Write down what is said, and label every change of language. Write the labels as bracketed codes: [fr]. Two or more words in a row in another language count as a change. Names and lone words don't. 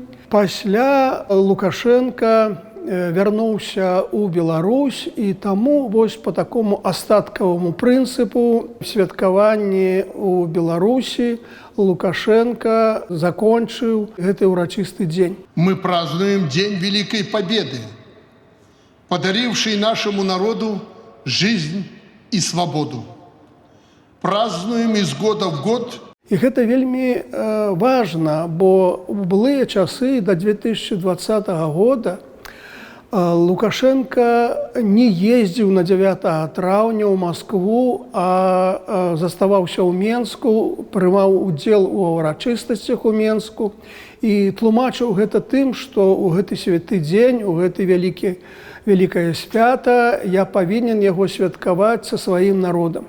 [be] Пасля Лукашенко вярнуўся ў Беларусь, і таму вось по такому астаткаваму прынцыпу святкаванні ў Беларусі Лукашенко закончыў гэты ўрачысты дзень. [ru] Мы празднуем День Великой Победы, подаривший нашему народу жизнь и свободу. Празднуем из года в год. [be] І гэта вельмі важна, бо ў былыя часы да 2020 года Лукашенко не ездзіў на 9 траўня ў Маскву, а заставаўся ў Менску, прымаў удзел у ўрачыстасцях у Менску і тлумачыў гэта тым, што ў гэты святы дзень, у гэты вялікае свята я павінен яго святкаваць са сваім народам.